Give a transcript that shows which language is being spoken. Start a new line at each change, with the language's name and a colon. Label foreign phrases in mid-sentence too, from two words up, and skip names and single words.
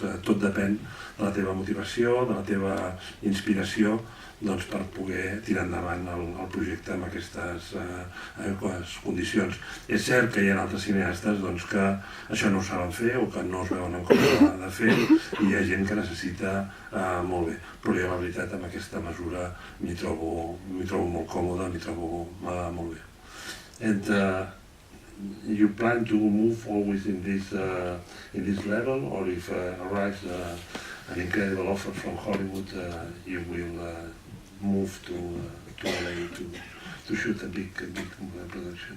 Catalan: Tot depèn de la teva motivació, de la teva inspiració, per poder tirar endavant el projecte amb aquestes condicions. És cert que hi ha altres cineastes que això no ho saben fer o que no es veuen en compte de fer, i hi ha gent que necessita molt bé. Però jo, la veritat, amb aquesta mesura m'hi trobo molt còmode, m'hi trobo molt bé.
English: And you plan to move always in this level, or if arrives an incredible offer from Hollywood, you will move to LA to shoot a big production?